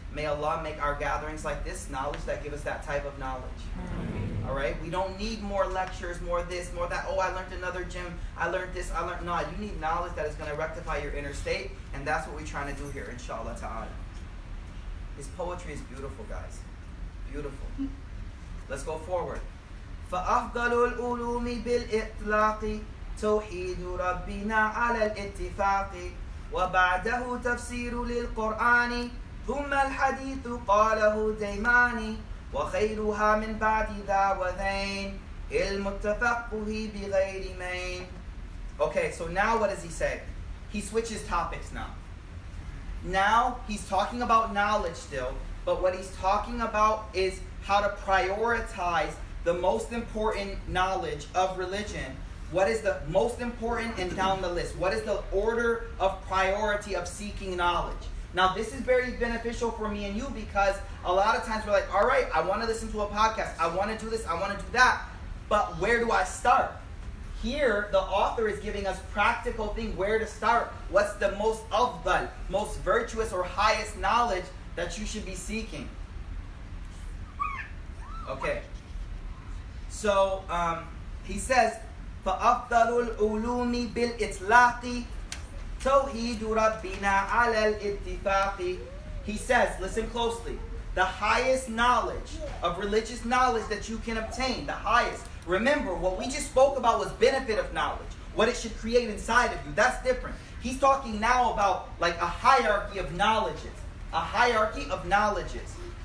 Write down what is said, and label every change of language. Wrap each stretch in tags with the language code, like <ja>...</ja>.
<en>May Allah make our gatherings like this knowledge that give us that type of knowledge. All right? We don't need more lectures, more this, more that. Oh, I learned another gym. I learned this. I learned. No, you need knowledge that is going to rectify your inner state, and that's what we're trying to do here, inshallah ta'ala. His poetry is beautiful, guys. Beautiful. Let's go forward.</en> <ar>فَأَفْضَلُ الْعُلُومِ بِالْإِطْلَاقِ توحيد ربنا على الاتفاق وبعده تفسير للقرآن ثم الحديث قاله ديماني وخيرها من بعد ذا وذين علم التفقه بغير مين.</ar> <en>Okay, so now what does he say? He switches topics now. Now he's talking about knowledge still, but what he's talking about is how to prioritize the most important knowledge of religion. What is the most important and down the list? What is the order of priority of seeking knowledge? Now, this is very beneficial for me and you because a lot of times we're like, all right, I want to listen to a podcast. I want to do this. I want to do that. But where do I start? Here, the author is giving us practical thing where to start. What's the most afdal, most virtuous or highest knowledge that you should be seeking? Okay. So, he says,</en> <ar>فأفضل العلوم بالإطلاق توحيد ربنا على الاتفاق.</ar> <en>He says, listen closely, the highest knowledge of religious knowledge that you can obtain, the highest. Remember, what we just spoke about was benefit of knowledge, what it should create inside of you. That's different. He's talking now about like a hierarchy of knowledges, a hierarchy of knowledges.</en>